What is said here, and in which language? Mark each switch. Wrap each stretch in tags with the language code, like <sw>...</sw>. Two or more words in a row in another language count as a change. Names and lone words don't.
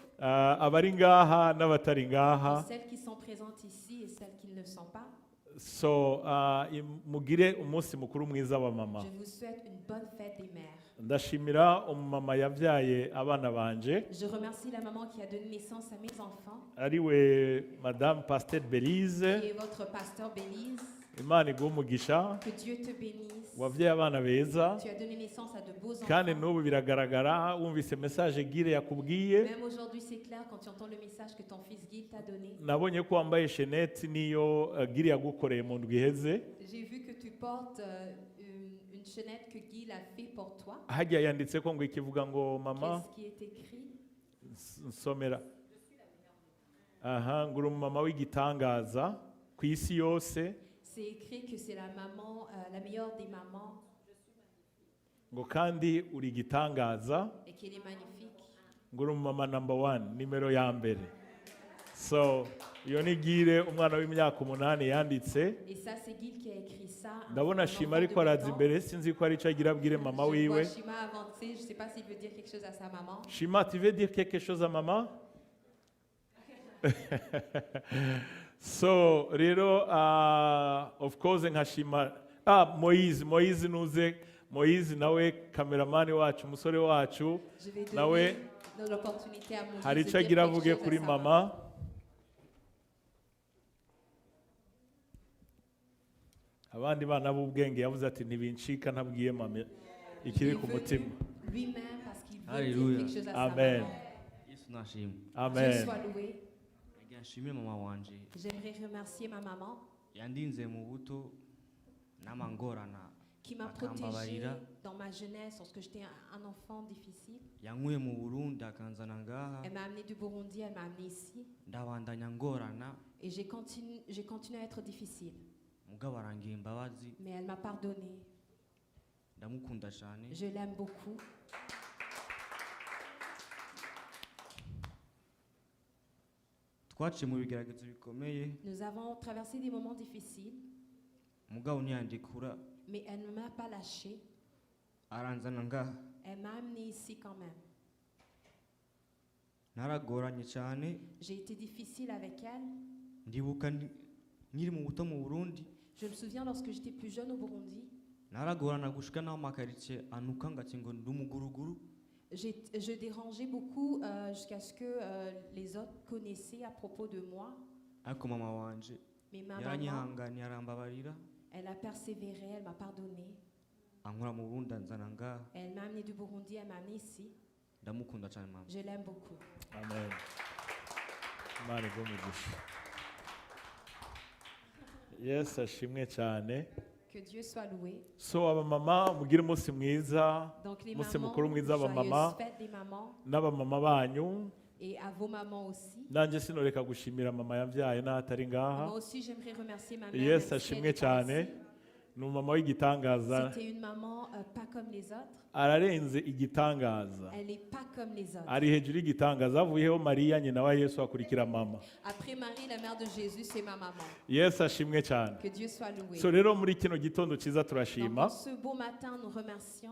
<rn>abari ngaha n'abatari</rn> <fr>et</fr> <rn>ngaha.</rn> <fr>celles qui sont présentes ici et celles qui ne le sont pas.</fr> <rn>So mugire umunsi mukuru mwiza wa mama.</rn> <fr>Je vous souhaite une bonne fête des mères.</fr> <rn>Ndashimira umumama yavyaye abana banje</rn> <fr>Je remercie la maman qui a donné naissance à mes enfants,</fr> <rn>ariwe Madame Pasteur Belize.</rn> <fr>qui est votre pasteur Bélise.</fr> <rn>Imana iguhe umugisha,</rn> <fr>Que Dieu te bénisse.</fr> <rn>wavyaye abana beza,</rn> <fr>Tu as donné naissance à de beaux</fr> <rn>kandi</rn> <fr>enfants.</fr> <rn>n'ubu biragaragara wumvise message Gire yakubwiye.</rn> <fr>Même aujourd'hui, c'est clair quand tu entends le message que ton fils Guy t'a donné.</fr> <rn>Nabonye ko wambaye sheneti niyo Gire yagukoreye mu ndwi iheze.</rn> <fr>J'ai vu que tu portes une chaînette que Guy l'a fait pour toi.</fr> <rn>Hajya yanditse ko ngo ikivuga ngo mama</rn> <fr>Qu'est-ce qui est écrit?</fr> <rn>nsomera. Aha, nguru mama w'igitangaza ku isi yose.</rn> <fr>C'est écrit que c'est la maman, la meilleure des mamans</fr> <rn>Ngo kandi uri igitangaza,</rn> <fr>et qu'elle est magnifique.</fr> <rn>nguru mama number 1, nimero ya mbere. So iyo ni Gire umwana w'imyaka 8 yanditse.</rn> <fr>Et ça, c'est Guy qui a écrit ça.</fr> <rn>Ndabona</rn> <fr>un</fr> <rn>Shima</rn> <fr>enfant</fr> <rn>ariko</rn> <fr>de 8</fr> <rn>araza</rn> <fr>ans.</fr> <rn>imbere, sinzi ko ari ico agira abwire mama</rn> <fr>Je</fr> <rn>wiwe.</rn> <fr>vois Shima avancer, je ne sais pas s'il veut dire quelque chose à sa maman. Shima, tu veux dire quelque chose à maman?</fr> <rn>So rero</rn> <en>of course</en> <rn>nka Shima Moise nuze. Moise nawe kameramani wacu, umusore wacu,</rn> <fr>Je vais</fr> <rn>nawe</rn> <fr>donner l'opportunité à Moïse</fr> <rn>hari</rn> <fr>de</fr> <rn>ico</rn> <fr>dire</fr> <rn>agira</rn> <fr>quelque</fr> <rn>avuge</rn> <fr>chose</fr> <rn>kuri</rn> <fr>à sa</fr> <rn>mama. Abandi bana b'ubwenge yavuze ati ntibincika ntabwiye mama ikiri</rn> <fr>Il</fr> <rn>ku</rn> <fr>veut</fr> <rn>mutima.</rn> <fr>lui-même parce qu'il veut</fr> <rn>Alléluia.</rn> <fr>dire quelque chose à</fr> <rn>Amen.</rn> <fr>sa maman.</fr> <rn>Yesu nashimwe.</rn> <fr>Dieu</fr> <rn>Amen.</rn> <fr>soit loué.</fr> <rn>Nagira nshimire mama wanje</rn> <fr>J'aimerais remercier ma maman</fr> <rn>yandinze mu buto n'amangorana</rn> <fr>qui m'a protégée dans ma jeunesse lorsque j'étais un enfant difficile.</fr> <rn>yankuye mu Burundi akanzana ngaha</rn> <fr>Elle m'a amené du Burundi, elle m'a amené ici.</fr> <rn>ndabandanya ngorana</rn> <fr>Et j'ai continué à être difficile.</fr> <rn>mugabo arangira imbabazi</rn> <fr>Mais elle m'a pardonné.</fr> <rn>ndamukunda cyane</rn> <fr>Je l'aime beaucoup.</fr> <rn>twaciye mu bigeragezo bikomeye</rn> <fr>Nous avons traversé des moments difficiles,</fr> <rn>mugabo ntiyandikura</rn> <fr>mais elle ne m'a pas lâché.</fr> <rn>aranzana ngaha</rn> <fr>Elle m'a amené ici quand même.</fr> <rn>naragoranye cyane</rn> <fr>J'ai été difficile avec elle.</fr> <rn>ndibuka nkiri mu buto mu Burundi</rn> <fr>Je me souviens lorsque j'étais plus jeune au Burundi,</fr> <rn>naragorana gushika naho amakaritsiye anuka ngati ngo ndi umuguruguru</rn> <fr>je dérangeais beaucoup jusqu'à ce que les autres connaissaient à propos de moi.</fr> <rn>ariko mama wanje</rn> <fr>Mais ma maman,</fr> <rn>yaranyihanganiye arambabarira</rn> <fr>elle a persévéré, elle m'a pardonné.</fr> <rn>ankura mu Burundi anzana ngaha</rn> <fr>Elle m'a amené du Burundi, elle m'a amené ici.</fr> <rn>ndamukunda cyane mama.</rn> <fr>Je l'aime beaucoup.</fr> <rn>Amen. Imana iguhe umugisha. Yes, ashimwe cyane.</rn> <fr>Que Dieu soit loué.</fr> <rn>So abamama mugire umunsi mwiza,</rn> <fr>Donc les</fr> <rn>umunsi</rn> <fr>mamans,</fr> <rn>mukuru mwiza</rn> <fr>joyeuse</fr> <rn>abamama</rn> <fr>fête des mamans</fr> <rn>n'abamama banyu.</rn> <fr>et à vos mamans aussi.</fr> <rn>Nanjye sinoreka gushimira mama yavyaye n'ahatari ngaha.</rn> <fr>Moi aussi, j'aimerais remercier ma mère.</fr> <rn>Yes,</rn> <fr>même si elle</fr> <rn>ashimwe</rn> <fr>n'est pas</fr> <rn>cyane.</rn> <fr>ici.</fr> <rn>Ni umumama w'igitangaza,</rn> <fr>C'était une maman pas comme les autres.</fr> <rn>ararenze igitangaza,</rn> <fr>Elle n'est pas comme les autres.</fr> <rn>ari hejuru y'igitangaza. Havuyeho Mariya nyina wa Yesu akurikira mama.</rn> <fr>Après Marie, la mère de Jésus, c'est ma maman.</fr> <rn>Yes, ashimwe cyane.</rn> <fr>Que Dieu soit loué.</fr> <rn>So rero muri kino gitondo cyiza</rn> <fr>Donc,</fr> <rn>turashima.</rn> <fr>en ce beau matin, nous remercions.</fr>